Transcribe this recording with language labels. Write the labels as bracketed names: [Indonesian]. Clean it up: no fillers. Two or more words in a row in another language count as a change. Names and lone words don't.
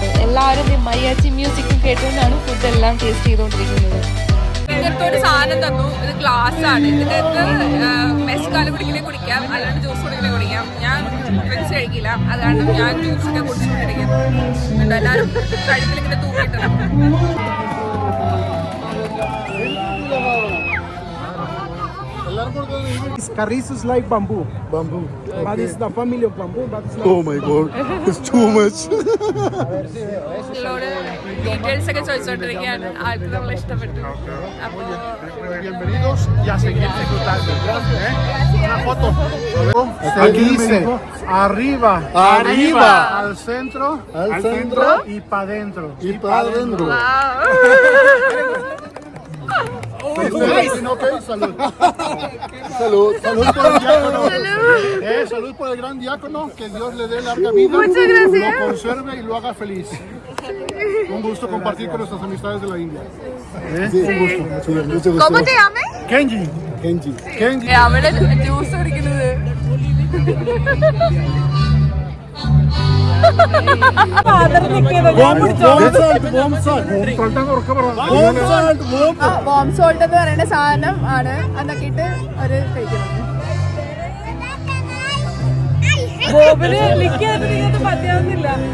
[Malayalam] എല്ലാവരും മൈയാച്ചി മ്യൂസിക്കും കേട്ടുകൊണ്ടാണ് ഫുഡ് എല്ലാം ടേസ്റ്റ് ചെയ്തുകൊണ്ടിരിക്കുന്നത്. ഇങ്ങനത്തെ ഒരു സാധനം തന്നു. ഇത് ഗ്ലാസ് ആണ്. ഇതിനകത്ത് മെസ്കാല് കുടിക്കാം, അല്ലാണ്ട് ജ്യൂസ് കുടിക്കാം. ഞാൻ ഡ്രിങ്ക്സ് കഴിക്കില്ല, അതാണ് ഞാൻ ജ്യൂസൊക്കെ കുടിച്ചുകൊണ്ടിരിക്കുന്നത്. എല്ലാവരും കഴുത്തിലിങ്ങനെ തൂക്കിയിട്ടുണ്ട്. [English] Carrizo is like bamboo. But it's the family of bamboo. But it's not. Oh my god, it's too much. [Malayalam] ഡീറ്റെയിൽസ് ഒക്കെ ചോദിച്ചോണ്ടിരിക്കുകയാണ്. ആൾക്ക് നമ്മൾ ഇഷ്ടപ്പെട്ടു. അപ്പോൾ [Spanish] Bienvenidos y a seguir disfrutando. Una foto. Aquí dice arriba, al centro, y para adentro. Okay, salud. Salud por el diácono. Salud por el gran diácono. Que Dios le dé larga vida. Muchas gracias. Lo conserve y lo haga feliz. Un gusto compartir con nuestras amistades de la India. Sí, un gusto. Mucho gusto. ¿Cómo te llamas? Kenji. [Malayalam] അവിടെ ജ്യൂസ് കുടിക്കുന്നത്. [English] bomb salt [Malayalam] എന്ന് പറയുന്ന സാധനം ആണ്. അതൊക്കെ ഒരു കഴിക്കുന്നത്. ബോബിന് ലിക്കായിട്ട് പറ്റാവുന്നില്ല.